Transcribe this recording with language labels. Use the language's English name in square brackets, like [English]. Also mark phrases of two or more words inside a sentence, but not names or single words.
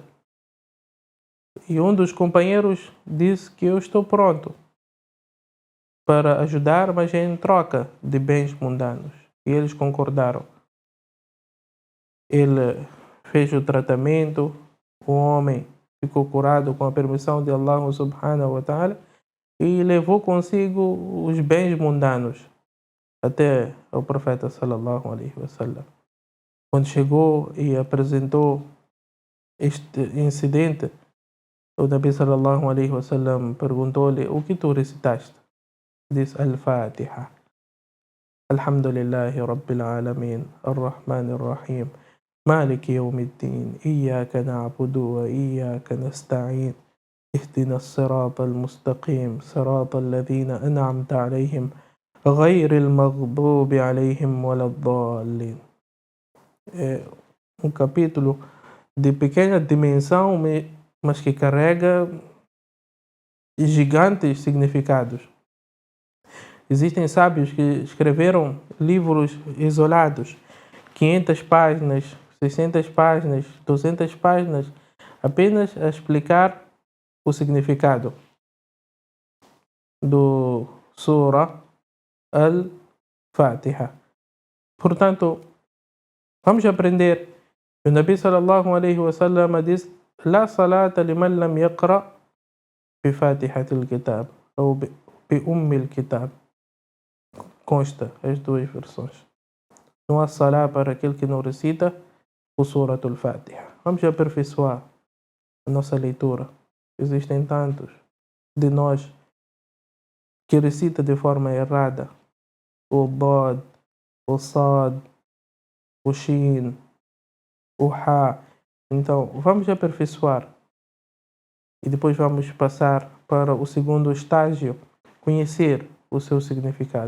[Portuguese] E um dos companheiros disse que eu estou pronto para ajudar, mas em troca de bens mundanos. E eles concordaram. Ele fez o tratamento, o homem ficou curado com a permissão de Allah [Arabic] سبحانه وتعالى [Portuguese] e levou consigo os bens mundanos até o profeta [Arabic] صلى الله عليه وسلم. [Portuguese] Quando chegou e apresentou este incidente, o Nabi [Arabic] صلى الله عليه وسلم [Portuguese] perguntou-lhe: o que tu recitaste? Disse: Al-Fatiha. [Arabic] الحمد لله رب العالمين، الرحمن الرحيم، مالك يوم الدين، إياك نعبد وإياك نستعين، اهدنا الصراط المستقيم، صراط الذين أنعمت عليهم، غير المغضوب عليهم ولا الضالين. [Portuguese] É um capítulo de pequena dimensão, mas que carrega gigantes significados. Existem sábios que escreveram livros isolados, 500 páginas, 600 páginas, 200 páginas, apenas a explicar o significado do Surah Al-Fatiha. Portanto, vamos aprender. [Arabic] O Nabi صلى الله عليه وسلم diz: لا صلاة لمن لم يقرأ بفاتحة الكتاب ou بأم الكتاب. [Portuguese] Consta as 2 versões. Não há salá para aquele que não recita o Surat al-Fatiha. Vamos aperfeiçoar a nossa leitura. Existem tantos de nós que recita de forma errada o Dad, o Sad, o Shin, o Ha. Então, vamos aperfeiçoar e depois vamos passar para o segundo estágio, conhecer o seu significado.